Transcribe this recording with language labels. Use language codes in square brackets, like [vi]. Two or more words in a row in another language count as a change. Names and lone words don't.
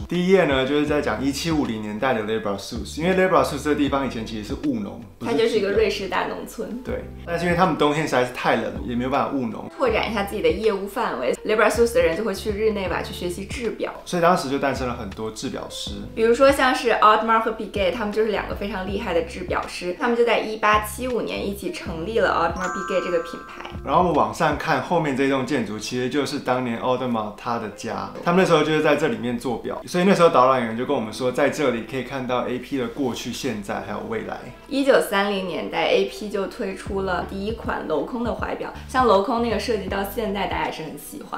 [zh] 第一頁呢，就是在講1750年代的 Libre Source， 因為 Libre Source 這個地方以前其實是務農，它就是一個瑞士大農村。對，但是因為他們冬天實在是太冷了，也沒有辦法務農，拓展一下自己的業務範圍。Libre Source 的人就會去日內瓦去學習製錶，所以當時就誕生了很多製錶師。比如說像是 Audemars 和 Piguet， 他們就是兩個非常厲害的製錶師，他们就在1875年一起成立了 Audemars Piguet 這個品牌。然後我們往上看，後面這棟建築其實就是當年 Audemars 他的家，他們那時候就是在這裡面做錶，所以那時候導覽員就跟我們說，在這裡可以看到 AP 的過去、現在還有未來。 1930年代 AP 就推出了第一款鏤空的懷錶，像鏤空那個設計到現在大家也是很喜歡。